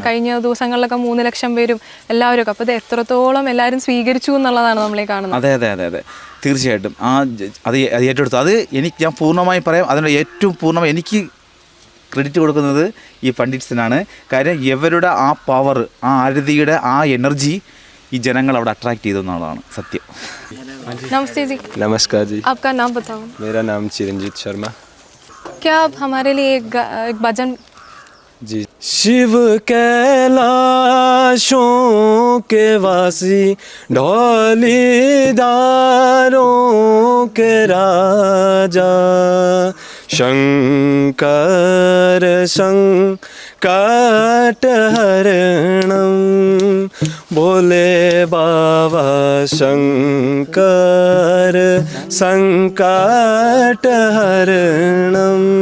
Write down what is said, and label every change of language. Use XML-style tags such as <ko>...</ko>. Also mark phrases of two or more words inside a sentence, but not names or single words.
<ml>കഴിഞ്ഞ ദിവസങ്ങളിലൊക്കെ 3 ലക്ഷം പേരും എല്ലാവരും ഒക്കെ. അപ്പോൾ ഇത് എത്രത്തോളം എല്ലാവരും സ്വീകരിച്ചു എന്നുള്ളതാണ് നമ്മളീ കാണുന്നത്. അതെ അതെ അതെ അതെ തീർച്ചയായിട്ടും അത് ഏറ്റെടുത്തു. അത് ഞാൻ പൂർണ്ണമായി പറയാം. അതിൻ്റെ ഏറ്റവും പൂർണ്ണമായി എനിക്ക് ക്രെഡിറ്റ് കൊടുക്കുന്നത് ഈ പണ്ഡിറ്റ്സിനാണ്. കാര്യം ഇവരുടെ ആ പവർ, ആ ആരതിയുടെ ആ എനർജി ഈ ജനങ്ങൾ അവിടെ അട്രാക്ട് ചെയ്തു എന്നുള്ളതാണ് സത്യം.</ml> <hi>नमस्ते जी। नमस्कार जी। आपका नाम बताओ। मेरा नाम चिरंजीत शर्मा। क्या आप हमारे लिए एक भजन? जी। शिव कैलाशों के वासी, ढोलीदारों के राजा, शंकर संकटहरणं, बोले बाबा शंकर संकटहरणं।</hi>